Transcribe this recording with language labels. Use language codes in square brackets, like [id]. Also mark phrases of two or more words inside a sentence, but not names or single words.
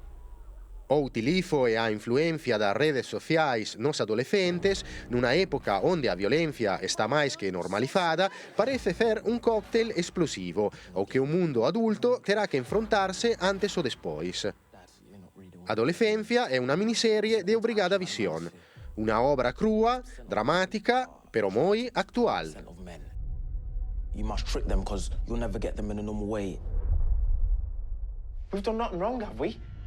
[gl] O utilizo e a influencia das redes sociais nos adolescentes, nunha época onde a violencia está máis que normalizada, parece ser un cóctel explosivo, ao que o mundo adulto terá que enfrontarse antes ou despois. Adolescencia é unha miniserie de obrigada visión, unha obra crúa, dramática, pero moi actual. [en] You must trick them because you'll never get them in a normal way. We've done nothing wrong, have we?